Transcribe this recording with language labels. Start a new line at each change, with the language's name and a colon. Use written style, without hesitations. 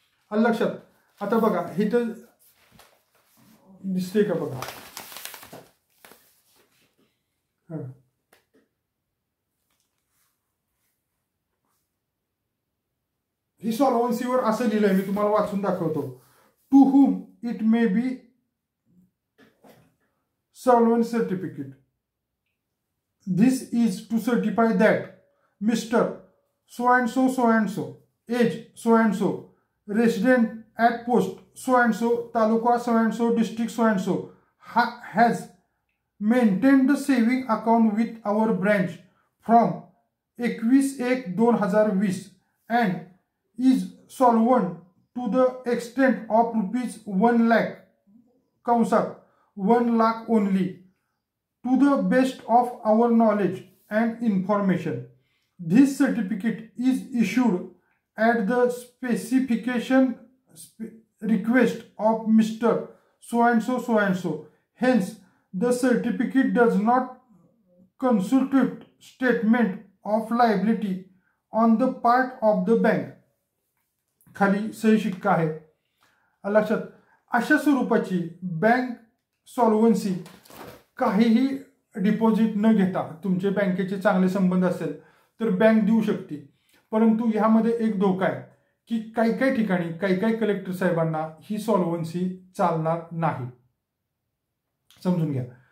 Marathi: लक्षात, आता बघा ही तर दिसते का बघा, ही सॉल्व्हन्सीवर असं लिहिलंय, मी तुम्हाला वाचून दाखवतो.
English: To whom it may be solvency certificate. This is to certify that Mr. So and so, age so and so, resident at post so and so, taluka so and so, district so and so, has maintained the saving account with our branch from 21/1/2020 and is solvent to the extent of rupees 1 lakh,
Marathi: कंसात
English: 1 lakh only, to the best of our knowledge and information. This certificate is issued at the specification request of Mr. So and so. Hence, the certificate does not constitute statement of liability on the part of the bank.
Marathi: खाली सही शिक्का आहे. लक्षात, अशा स्वरूपाची bank सॉल्व्हन्सी काहीही deposit न घेता, तुमचे बँकेचे चांगले संबंध असेल तर बँक देऊ शकते. परंतु ह्यामध्ये एक धोका आहे की काही ठिकाणी काही कलेक्टर साहेबांना ही सॉल्व्हन्सी चालणार नाही. समजून घ्या.